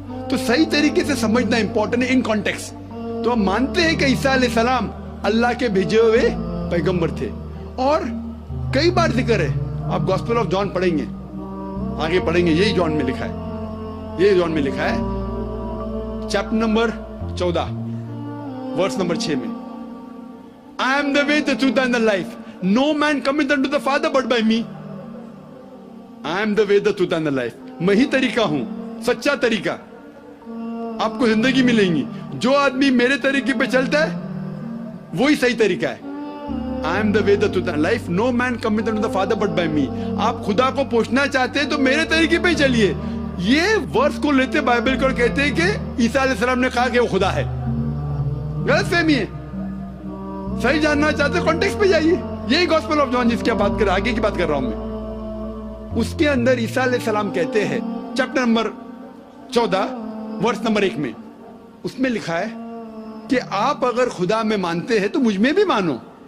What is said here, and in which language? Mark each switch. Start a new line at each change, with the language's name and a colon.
Hindi: तो सही तरीके से समझना इंपॉर्टेंट है इन कॉन्टेक्स्ट. तो हम मानते हैं कि ईसा अलैहिस्सलाम अल्लाह के भेजे हुए पैगंबर थे, और कई बार जिक्र है. आप गॉस्पेल ऑफ जॉन पढ़ेंगे, आगे पढ़ेंगे, यही जॉन में लिखा है, यही जॉन में लिखा है, चैप्टर नंबर 14 वर्स नंबर 6 में,
English: I am the way, the truth and the life. No man cometh unto the Father but by me. I am the way, the truth and the life.
Hindi: मैं ही तरीका हूं, सच्चा तरीका. आपको जिंदगी मिलेगी. जो आदमी मेरे तरीके पे चलता है वही सही तरीका है.
English: I am the way, the truth and life. No man cometh unto the Father but by me.
Hindi: आप खुदा को पहुंचना चाहते हैं तो मेरे तरीके पे चलिए. ये वर्स को लेते बाइबल को कहते हैं कि ईसा अलैहिस्सलाम ने कहा कि वो खुदा है. गलतफहमी है. सही जानना चाहते कॉन्टेक्स्ट पे जाइए. यही गॉस्पेल ऑफ जॉन जिसकी बात कर, आगे की बात कर रहा हूं मैं, उसके अंदर ईसा अलैहिस्सलाम कहते हैं चैप्टर नंबर 14 वर्स नंबर 1 में, उसमें लिखा है कि आप अगर खुदा में मानते हैं तो मुझ में भी मानो.